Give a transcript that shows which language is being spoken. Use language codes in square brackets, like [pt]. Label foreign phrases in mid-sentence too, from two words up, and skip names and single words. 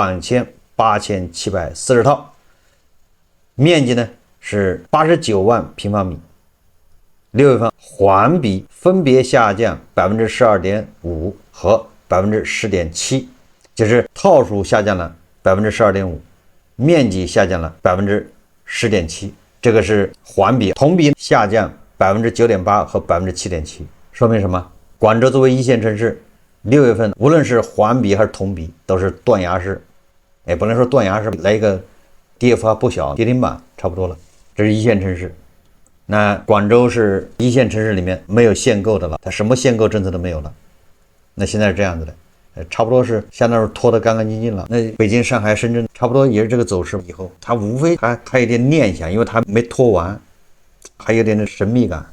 [zh] 28740 套，面積呢是89萬平方米。6月份環比分別下降12.5%和10.7%，就是套數下降了12.5%，面積下降了10.7%，這個是環比，同比下降9.8%和7.7%，說明什麼？廣州作為一線城市，6月份無論是環比還是同比都是斷崖式，不能說斷崖式，來一個跌幅還不小，跌停板差不多了。這是一線城市。那廣州是一線城市裡面沒有限購的了，它什麼限購政策都沒有了。那現在是這樣子的，差不多是相當於拖得乾乾淨淨了。那北京、上海、深圳差不多也是這個走勢。以後它無非還有點念想，因為它沒拖完，還有點神秘感。